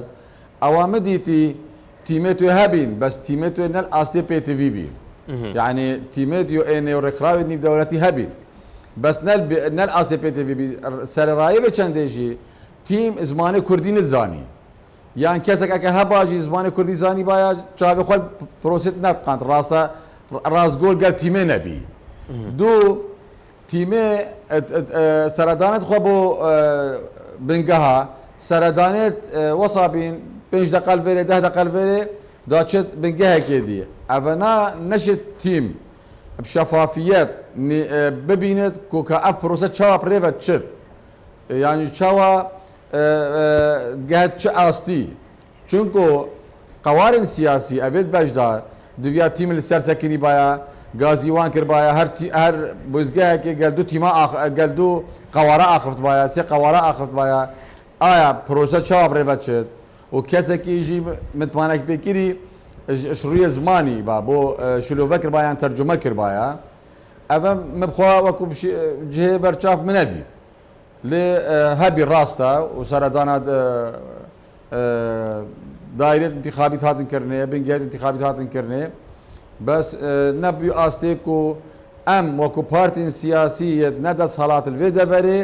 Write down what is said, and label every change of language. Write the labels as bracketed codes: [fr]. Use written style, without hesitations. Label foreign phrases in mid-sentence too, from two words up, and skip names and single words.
[ku] ئەوامە دیتی تیمێت توێ هەبین بەس تیمێت توێ نەل ئاستی پێتیڤی بین یعنی تیمێت یۆئێنێ و ڕێکخراوی نیودەوڵەتی هەبین بەس نەل ئاستی پێتیڤی بی سەرڕایە بە چەندێژی تیم زمانی کوردی نزانی یان کەسێکەکە هەباژی زمانی کوردی زانی باە چاوی خۆل پرۆسێت نەتقاند ڕاستە ڕاستگۆل گەل تیمێ نەبی دوو تیمێ سەردانێت خۆ بۆ بنگەها سەردانێت وەسابین 5 دقل vêrê 10 دقل vêrê daçet bingehekê diye evena neşit tîm bi şefafiyet bibînet ku ka ev prose çawa pirêve çit yani çawa gehet çi astî çunku qewarên siyasî evêt bejdar diviya tîm li ser sekinî baya gazî wan kir baya her bûzgehekê gel du tîma gel du qewara axift baya sê qewara axift baya aya prose çawa pirêve çit و کەسێکی ژی متمانێک پێکیری شڕویە زمانی با بۆ شلۆڤە کردبایان تەرجمە کردبایە ئەvە مبخوا وەکو جهێ بەرچاف منەدی لێ هەبی ڕاستە و سەردانە دایرێت انتخابی هاتنکردنێ بنگێت انتخابی هاتنکردنێ بەس نەبووی ئاستێک و ئەم وەکو پارتین سیاسیت نەدەست هەڵات لێ دەبەرێ